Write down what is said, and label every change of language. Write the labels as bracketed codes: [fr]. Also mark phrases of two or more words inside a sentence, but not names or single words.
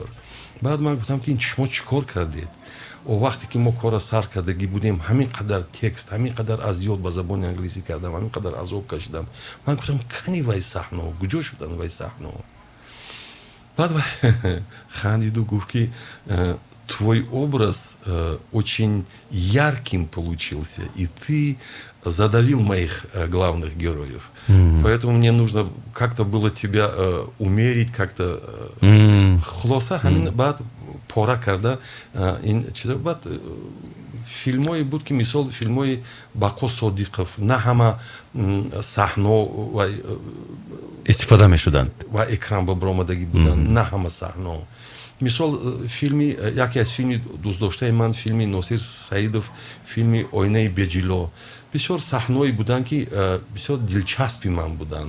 [tg] баъд ман гуфтам ки шумо чӣ кор кардед? вақте ки мо кора сар кардагӣ будем, ҳамин қадар текст, ҳамин қадар аз ёд ба забони англисӣ кардам, ҳамин қадар азоб кашидам. ман гуфтам кани вай саҳнаҳо куҷо шуданд вай саҳнаҳо? баъд хандиду гуфт ки [ru] твой образ очень ярким получился, и ты задавил моих главных героев. Поэтому мне нужно как-то было тебя умерить, как-то [tg] хулоса ҳамин баъд пора карда ин чиза. баъд филмҳое буд ки мисол филмҳои Бақо Содиқов, на ҳама саҳно истифода мешуданд ва экран ба баромадагӣ буданд, на ҳама саҳно. мисол филми яке аз филми дӯстдоштаи ман, филми Носир Саидов, филми Ойнаи беҷило, бисёр саҳнои буданд ки бисёр дилчаспи ман буданд.